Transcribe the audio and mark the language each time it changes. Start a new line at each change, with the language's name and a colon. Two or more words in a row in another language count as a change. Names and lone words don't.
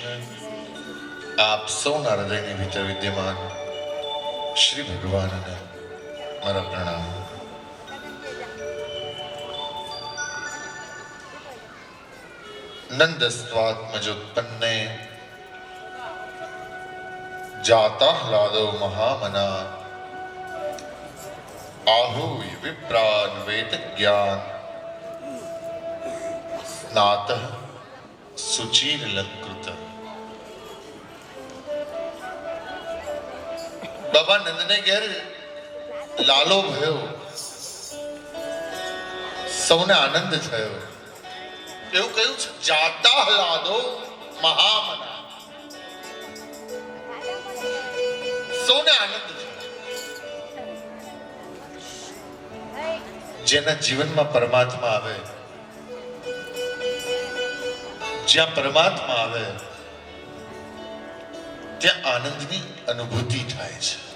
Gujarati: આપ સૌના હૃદયની ભીતર વિદ્યમાન શ્રી ભગવાનને મારા પ્રણામ।
Sanskrit: નંદસ્વાત્મજોત્પન્ને જાતાહ્લાદો મહામના आहूय विप्रान वेद ज्ञान स्नात सुचीर लंकृत।
Gujarati: બાબા નંદ ને ઘેર લાલો ભયો, સૌને આનંદ થયો। એવું કહ્યું છે
Sanskrit: જાતા હલાદો મહામના,
Gujarati: સૌને આનંદ થયો। જેના જીવનમાં પરમાત્મા આવે, જ્યાં પરમાત્મા આવે ત્યાં આનંદની અનુભૂતિ થાય છે।